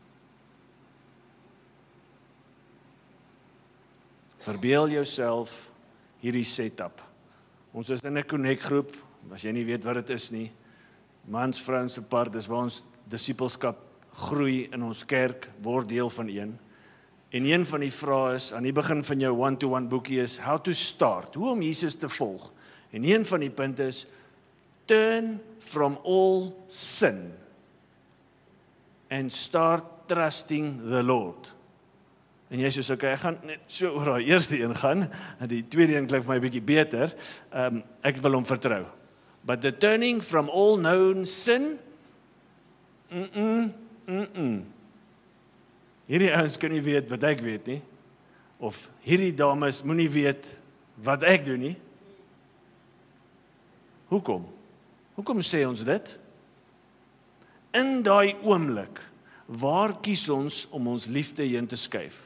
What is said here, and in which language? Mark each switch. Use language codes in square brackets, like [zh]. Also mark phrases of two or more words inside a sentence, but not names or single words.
[af] Verbeel jouself hierdie setup. Ons is in 'n connect groep, as jy nie weet wat dit is nie, mans, vrouens apart, dis waar ons disippelskap groei in ons kerk, word deel van een. En een van die vrae is, aan die begin van jou one-to-one boekie is, [en] how to start, [af] hoe om Jesus te volg. En een van die punte is, [en] turn from all sin and start trusting the Lord. [af] En jy sê, okay, ek gaan net so oor die eerste een gaan, en die tweede een klink vir my 'n bietjie beter, ek wil hom vertrou. [en] But the turning from all known sin, [af] hierdie ouens kan nie weet wat ek weet nie, of hierdie dames moenie weet wat ek doen nie. Hoekom? Hoekom sê ons dit? In daai oomblik, waar kies ons om ons liefde heen te skuif?